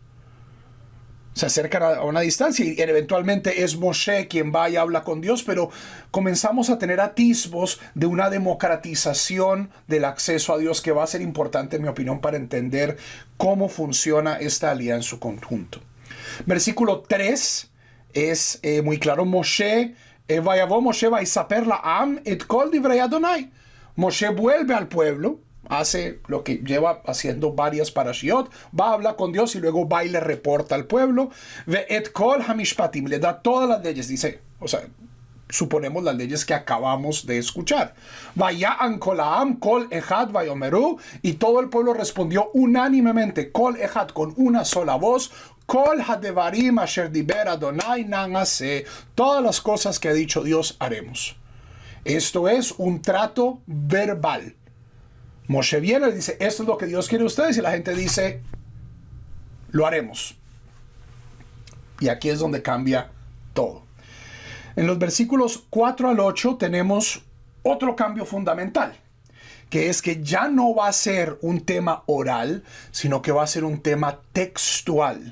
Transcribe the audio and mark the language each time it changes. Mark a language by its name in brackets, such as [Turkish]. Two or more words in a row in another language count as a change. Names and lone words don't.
[Spanish] Se acercan a una distancia, y eventualmente es Moshe quien va y habla con Dios, pero comenzamos a tener atisbos de una democratización del acceso a Dios que va a ser importante, en mi opinión, para entender cómo funciona esta aliyá en su conjunto. Versículo 3 es muy claro. [Hebrew] משה ויבא משה ויספר לעם את כל דברי אדני. [Spanish] Moshe vuelve al pueblo, hace lo que lleva haciendo varias parashiot, va a hablar con Dios y luego va y le reporta al pueblo. [Hebrew] ואת כל המשפטים, [Spanish] le da todas las leyes, dice, o sea, suponemos las leyes que acabamos de escuchar. [Hebrew] ויען כל העם קול אחד ויאמרו, [Spanish] y todo el pueblo respondió unánimemente, [Hebrew] קול אחד, [Spanish] con una sola voz, [Hebrew] כל הדברים אשר דבר אדני נעשה, [Spanish] todas las cosas que ha dicho Dios haremos. Esto es un trato verbal. Moshe viene y dice, esto es lo que Dios quiere de ustedes, y la gente dice, lo haremos. Y aquí es donde cambia todo. En los versículos 4 al 8 tenemos otro cambio fundamental, que es que ya no va a ser un tema oral, sino que va a ser un tema textual.